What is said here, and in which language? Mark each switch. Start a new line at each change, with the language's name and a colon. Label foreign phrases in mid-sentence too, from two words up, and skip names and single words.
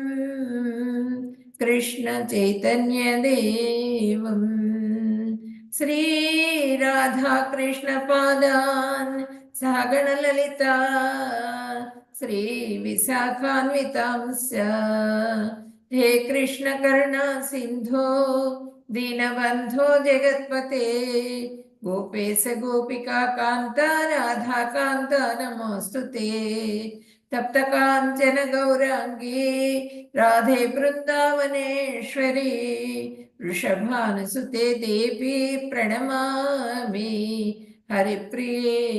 Sanskrit: కృష్ణ చైతన్య దేవం శ్రీ రాధా కృష్ణ పాదాన్ సహగణ లలితా శ్రీ విశాఖాన్వితాంస్య హే కృష్ణ కరుణా సింధో दीनबन्धो जगत्पते गोपेश गोपिका कान्त राधा कान्त नमोऽस्तु ते तप्त काञ्चन गौराङ्गी राधे वृन्दावनेश्वरी वृषभानुसुते देवी प्रणमामि हरिप्रिये